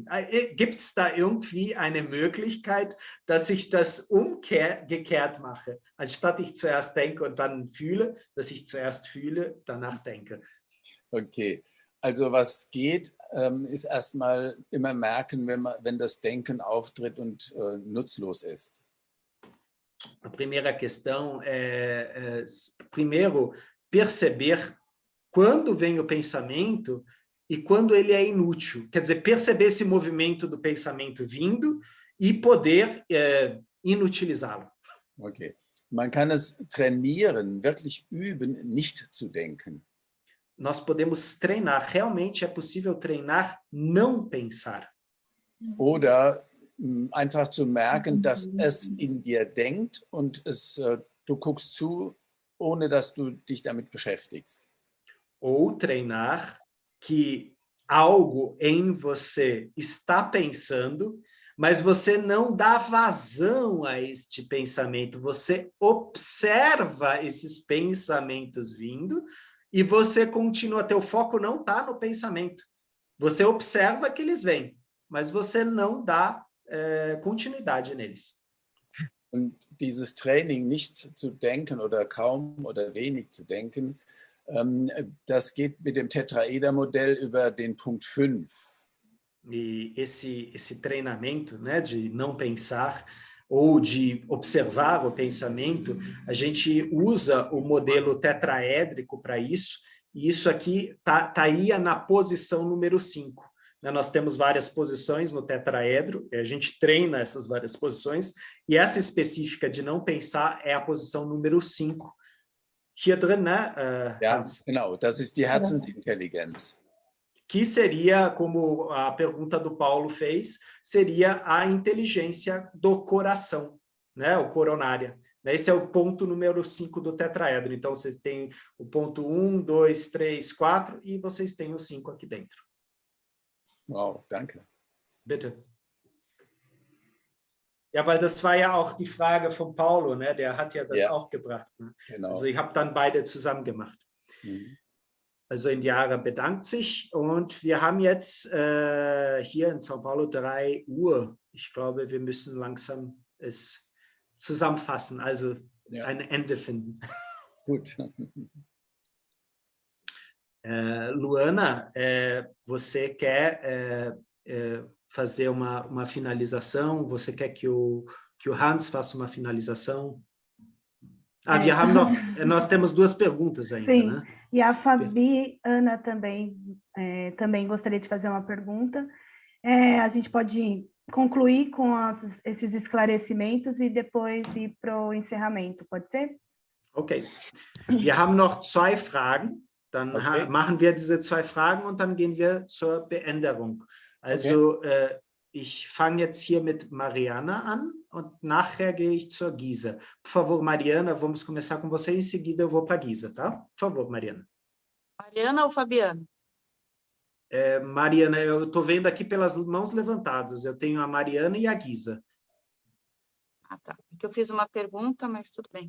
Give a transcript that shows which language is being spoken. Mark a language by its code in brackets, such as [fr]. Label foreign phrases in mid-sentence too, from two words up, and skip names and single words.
[de] Gibt es da irgendwie eine Möglichkeit, dass ich das umgekehrt mache? Anstatt ich zuerst denke und dann fühle, dass ich zuerst fühle, danach denke. Okay, also was geht, ist erstmal immer merken, wenn das Denken auftritt und nutzlos ist. [pt] A primeira questão é primeiro, perceber quando vem o pensamento e quando ele é inútil. Quer dizer, perceber esse movimento do pensamento vindo e poder inutilizá-lo. [de] Okay. Man kann es trainieren, wirklich üben, nicht zu denken. [pt] Nós podemos treinar, realmente é possível treinar não pensar. [de] Oder einfach zu merken, dass es in dir denkt und du guckst zu, ohne dass du dich damit beschäftigst. [pt] Ou treinar que algo em você está pensando, mas você não dá vazão a este pensamento. Você observa esses pensamentos vindo e você continua. Teu foco não está no pensamento. Você observa que eles vêm, mas você não dá continuidade neles. [de] Und dieses Training, nicht zu denken oder kaum oder wenig zu denken, das geht mit dem Tetraeder-Modell über den Punkt 5. [pt] E esse treinamento, né, de não pensar ou de observar o pensamento, a gente usa o modelo tetraédrico para isso, e isso aqui estaria na posição número 5. Nós temos várias posições no tetraedro, a gente treina essas várias posições, e essa específica de não pensar é a posição número 5. [de] Hier drin, né, Hans? Genau, das ist die Herzensintelligenz. [pt] Que seria, como a pergunta do Paulo fez, seria a inteligência do coração, né, o coronária. Esse é o ponto número 5 do tetraedro. Então, vocês têm o ponto 1, 2, 3, 4, e vocês têm o 5 aqui dentro. [de] Wow, danke. Bitte. Ja, weil das war ja auch die Frage von Paulo, ne? Der hat ja das auch gebracht. Ne? Genau. Also ich habe dann beide zusammen gemacht. Mhm. Also Indiara bedankt sich und wir haben jetzt hier in São Paulo 3 Uhr. Ich glaube, wir müssen langsam es zusammenfassen, also ein Ende finden. Gut. [pt] Luana, você quer fazer uma finalização? Você quer que o Hans faça uma finalização? Nós temos 2 perguntas ainda, sim, né? E a Fabiana também gostaria de fazer uma pergunta. A gente pode concluir com esses esclarecimentos e depois ir para o encerramento, pode ser? [de] Okay. Wir haben noch 2 Fragen. Dann machen wir diese 2 Fragen und dann gehen wir zur Beänderung. Also ich fange jetzt hier mit Mariana an und nachher gehe ich zur Gisa. [pt] Por favor, Mariana, vamos começar com você e em seguida eu vou para a Gisa, tá? Por favor, Mariana. Mariana ou Fabiana? Mariana, eu estou vendo aqui pelas mãos levantadas. Eu tenho a Mariana e a Gisa. Ah, tá. Porque eu fiz uma pergunta, mas tudo bem.